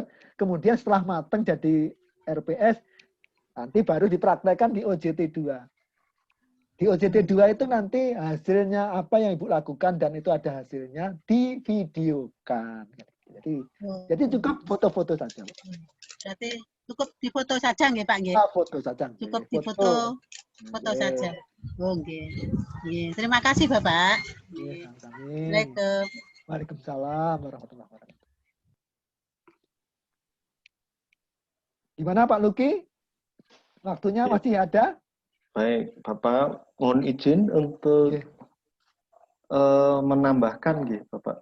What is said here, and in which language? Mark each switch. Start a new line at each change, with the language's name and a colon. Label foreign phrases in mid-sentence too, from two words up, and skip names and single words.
Indonesian: Kemudian setelah mateng jadi RPS, nanti baru dipraktekkan di OJT 2. Di OJT 2 itu nanti hasilnya apa yang Ibu lakukan dan itu ada hasilnya divideokan. Jadi cukup foto-foto saja. Berarti cukup difoto saja nggih Pak nggih? Foto saja. Cukup difoto saja.
Javanese: Oh nggih. Nggih.
Indonesian: Terima kasih Bapak. Assalamualaikum.
Arabic: Waalaikumsalam warahmatullahi wabarakatuh.
Indonesian: Gimana Pak Luki? Waktunya masih ada? Baik, Bapak mohon izin untuk menambahkan gitu, Bapak.